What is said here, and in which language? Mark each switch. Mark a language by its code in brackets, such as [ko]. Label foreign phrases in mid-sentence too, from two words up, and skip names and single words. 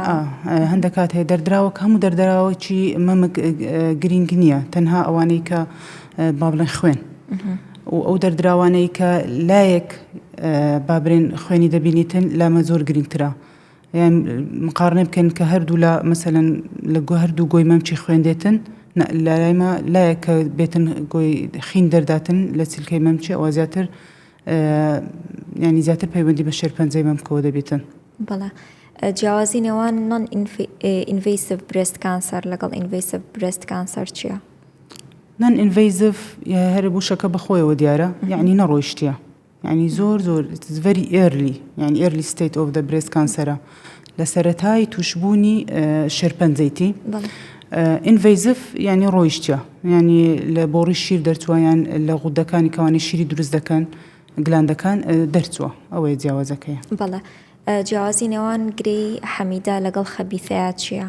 [ckb] هەندێک کات هەیە دەردراوە کە هەموو دەردراوەکی مەمک گرنگ نییە، تەنها ئەوانەی کە با بڵێن خوێن و ئەو دەردراوانەی کە لایەک بابرێن خوێنی دەبینیتن لامە زۆر گرنگترە، یان مقارنە بکەن کە هەردوو لە مەسەلەن لە هەردوو گۆی مەمچی خوێندێتن لایمە لایەک کە بێتن گۆی خین دەرداتن لە چیلکەی مەمچی ئەوە زیاتر ینی زیاتر پەیوەندی بە شێرپەنجەی مەمکەوە دەبێتن. بەڵێ. جیاوازی نێوان [en] non invasive breast cancer [ckb] لەگەڵ [en] invasive breast cancer [ckb] چییە؟ [en] non invasive [ckb] هەرە بوشەکە بەخۆیەوە دیارە، یعنی نەڕۆیشتیە، یعنی زۆر [en] very early، [ckb] یعنی [en] early state of the breast cancer [ckb] لە سەرەتای توشبوونی شێرپەنجەیتی. ئینڤیسیڤ یعنی ڕۆیشتیە، یعنی لە بۆڕی شیر دەرچووە یان لە غودەکانی کەوانی شیری دروست دەکەن گلاندەکان دەرچووە، ئەوەیە جیاوازەکەیە. بەڵێ. جیاوازی نێوان گرەی حەمیدا لەگەڵ خەبیثەیە چییە؟